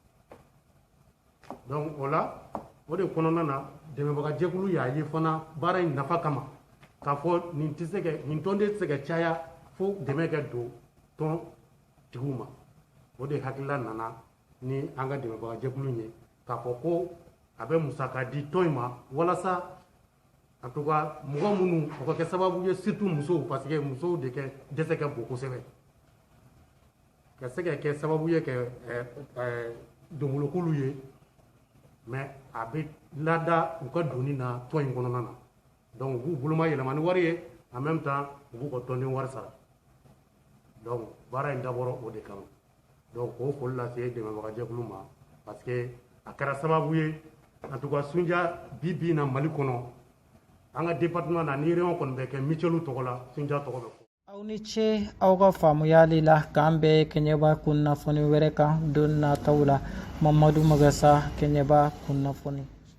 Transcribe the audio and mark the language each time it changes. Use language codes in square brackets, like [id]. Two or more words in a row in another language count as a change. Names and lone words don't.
[bm] donc o la o de kɔnɔna na dɛmɛbaga jɛkulu y'a ye fana baara in nafa kama k'a fɔ nin tɔnden tɛ se ka caya fo dɛmɛ ka don tɔn tigiw ma o de hakilila nana ni an ka dɛmɛbaga jɛkulu ye k'a fɔ ko a bɛ musaka di tɔn in ma walasa [fr] en tout cas [bm] mɔgɔ minnu o ka kɛ sababu ye surtout musow [fr] parce que [bm] musow de kɛ dɛsɛ ka bon kosɛbɛ ka se ka kɛ sababu ye ka donbolokulu ye mais a bɛ lada u ka donni na tɔn in kɔnɔna na donc u b'u boloma yɛlɛma ni wari ye [fr] en même temps [bm] u b'u ka tɔnden wari sara donc baara in dabɔra o de kama donc k'o foli lase dɛmɛbaga jɛkulu ma [fr] parce que [bm] a kɛra sababu ye [fr] en tout cas [bm] sunja bi bi na Mali kɔnɔ an ka département na ni région kɔni bɛ kɛ mutuelle tɔgɔ la sunja tɔgɔ bɛ fɔ. aw ni ce aw ka faamuyali la k'an bɛɛ kɛɲɛba kunnafoni wɛrɛ kan don nataw la Mamadu Magasa kɛɲɛba kunnafoni.